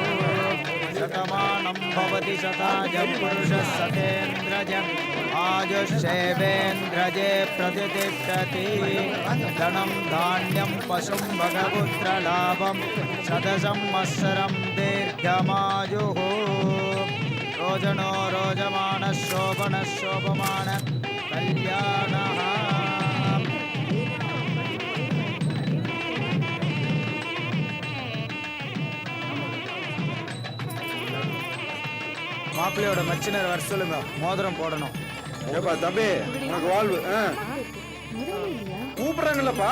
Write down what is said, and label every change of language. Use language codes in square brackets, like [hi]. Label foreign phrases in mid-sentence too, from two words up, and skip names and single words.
[sa] शतमानं भवति शतायं पुरुषः शतेन्द्रियम् आयुष्येवेन्द्रिये प्रतिष्ठति. धनं धान्यं पशुं भगपुत्रलाभं शतसंवत्सरं दीर्घमायुः. रोजनो रोजमानः शोभनः शोभमानः कल्याणः. [ta] மாப்பிள்ளையோட மச்சினர் வர சொல்லுங்க, மோதிரம் போடணும். ஏப்பா தம்பி உனக்கு வாழ்வு கூப்பிடுறாங்கல்லப்பா.